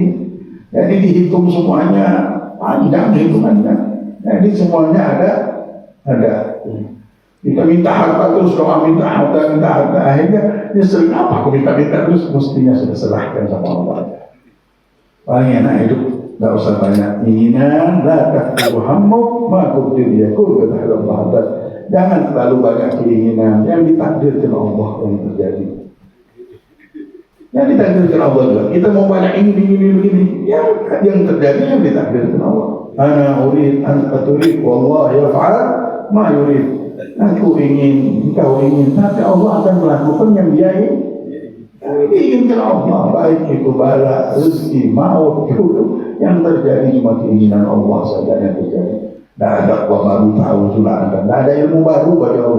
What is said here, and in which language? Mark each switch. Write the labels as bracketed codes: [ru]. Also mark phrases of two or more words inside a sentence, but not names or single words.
[id] Jadi dihitung semuanya, panjang hitungannya. Jadi semuanya ada. Kita minta harta terus, doa minta harta. Akhirnya dia sering apa? Aku minta terus, mestinya sudah serahkan sama Allah. Paling enak hidup, tidak usah banyak inginan. [ar] لا تكثر همك، ما قدر يكون, [id] kata Allah. Jangan terlalu banyak keinginan, yang ditakdirkan Allah yang terjadi. Yang ditakdirkan Allah juga. Kita mau banyak ini, begini. Yang terjadi yang ditakdirkan Allah. [ar] أنا أريد، أنت تريد، والله يفعل ما يريد. [id] Aku ingin, engkau ingin, tapi Allah akan melakukan yang dia ingin. Yang diinginkan Allah, baik itu bala, rezeki, maut, yang terjadi cuma keinginan Allah saja yang terjadi. Tidak ada Allah baru tahu sudah ada. Tidak ada ilmu baru bagi Allah.